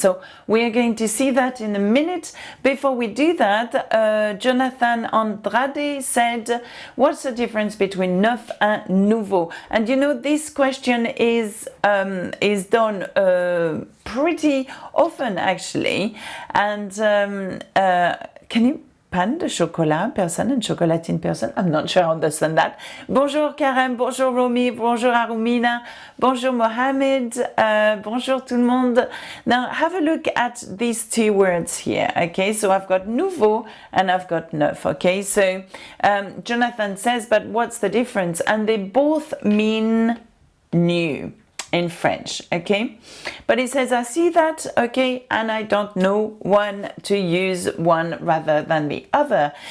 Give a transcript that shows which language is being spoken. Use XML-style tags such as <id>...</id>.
<en>So we are going to see that in a minute. Before we do that, Jonathan Andrade said, what's the difference between neuf and nouveau? And you know, this question is done pretty often actually, and can you pan de chocolat person and chocolatine person? I'm not sure I understand that.</en> <fr>Bonjour Karen, bonjour Romy, bonjour Arumina, bonjour Mohamed, bonjour tout le monde.</fr> <en>Now have a look at these two words here, okay? So I've got nouveau and I've got neuf, okay? So Jonathan says, but what's the difference? And they both mean new in French, okay? But it says, I see that, okay, and I don't know when to use one rather than the other.</en>